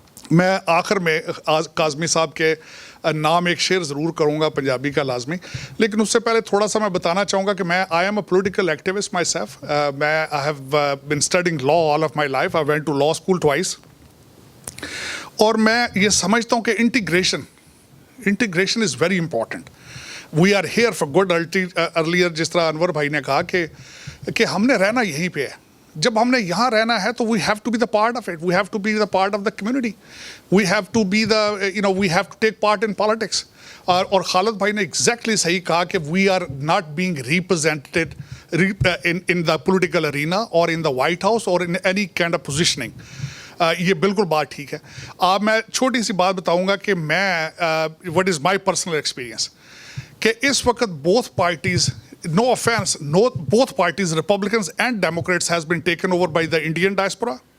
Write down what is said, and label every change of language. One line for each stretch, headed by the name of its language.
Urdu: میں آخر میں کاظمی صاحب کے نام ایک شعر ضرور کروں گا پنجابی کا لازمی، لیکن اس سے پہلے تھوڑا سا میں بتانا چاہوں گا کہ میں
English: I am a political activist myself. میں I have been studying law all of my life. I went to law school twice.
Urdu: اور میں یہ سمجھتا ہوں کہ
English: Integration is very important. We are here for good.
Urdu: Earlier جس طرح انور بھائی نے کہا کہ ہم نے رہنا یہیں پہ ہے. جب ہم نے یہاں رہنا ہے تو
English: We have to be the part of it, we have to be the part of the community, we have to be the we have to take part in politics.
Urdu: اور خالد بھائی نے ایگزیکٹلی صحیح کہا کہ
English: We are not being represented in the political arena اور in the White House اور in any kind of positioning.
Urdu: یہ بالکل بات ٹھیک ہے. اب میں چھوٹی سی بات بتاؤں گا کہ میں
English: what is my personal experience,
Urdu: کہ اس وقت
English: Both parties, no offense, both parties, Republicans and Democrats, has been taken over by the Indian diaspora.